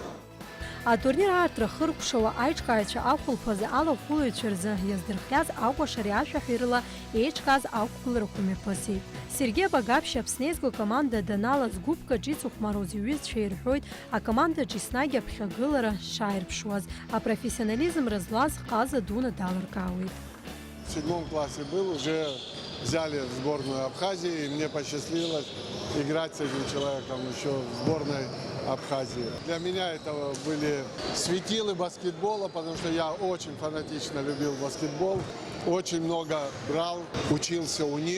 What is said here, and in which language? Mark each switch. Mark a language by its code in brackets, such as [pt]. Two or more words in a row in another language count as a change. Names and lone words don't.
[ab] Атурнир аартра хыркәшауа аиҿкааҩцәа ақәылԥазы алахәылаҩцәа рзы иаздырхиаз акәашари ашәаҳәеи рыла еиҿкааз ақәгыларақәа мҩаԥысит. Сергей Багаԥшь Аԥсны еизго акоманда даналаз гәыԥкаҿ иҵыхәмароз иҩызцәа ирҳәоит акомандаҿ еснагь аԥхьагылара шааирԥшуаз. Апрофессионализм рызлаз ҟаза дуны далыркаауеит. [ru] В 7 классе был, уже взяли в сборную Абхазии, и мне посчастливилось играть с этим человеком еще в сборной Абхазии. Для меня это были светилы баскетбола, потому что я очень фанатично любил баскетбол, очень много брал, учился у них.